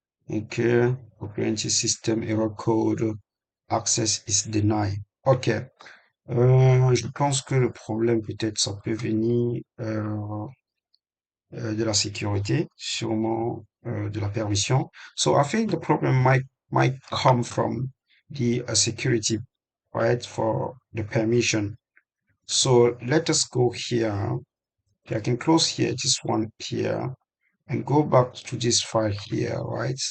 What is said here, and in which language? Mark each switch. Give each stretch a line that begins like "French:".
English: Okay, operating system error code, access is denied. Ok.
French: Je pense que le problème, peut-être, ça peut venir de la sécurité, sûrement de la permission.
English: So I think the problem might come from the security, right, for the permission. So let us go here. I can close here, this one here, and go back to this file here, right?